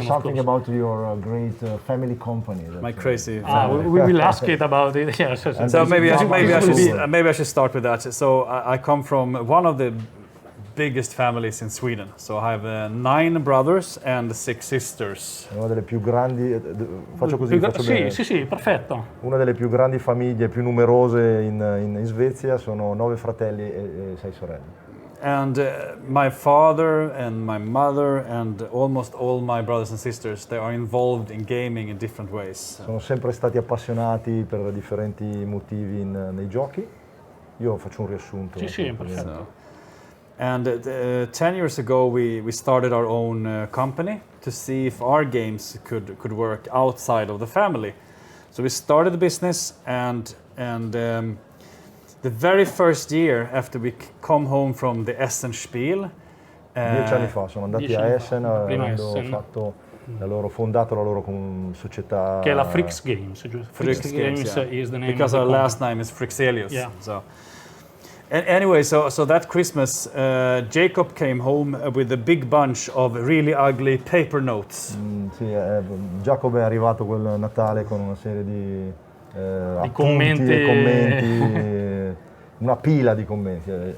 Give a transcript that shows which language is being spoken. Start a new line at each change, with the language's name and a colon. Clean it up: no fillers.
English: also something about your great family company. My crazy family. We will ask it about it. Yes. So maybe I should start with that. So I come from one of the biggest families in Sweden. So I have 9 brothers and 6 sisters.
Italian: Una delle più grandi, faccio così, faccio bene. Sì, perfetto. Una delle più grandi famiglie, più numerose in Svezia, sono 9 fratelli e 6 sorelle.
English: And my father and my mother and almost all my brothers and sisters, they are involved in gaming in different ways.
Italian: Sono sempre stati appassionati per differenti motivi nei giochi. Io faccio un riassunto. Sì, perfetto.
English: And 10 years ago, we started our own company to see if our games could work outside of the family. So we started the business, and the very first year after we come home from the Essen Spiel,
Italian: 10 anni fa sono andati a Essen, avendo fondato la loro società. Che è la FryxGames, giusto?
English: FryxGames is the name. Because of the our last name is Fryxelius. Yeah. So. Anyway, so that Christmas, Jacob came home with a big bunch of really ugly paper notes.
Italian: Giacomo è arrivato quel Natale con una serie di commenti e commenti, una pila di commenti.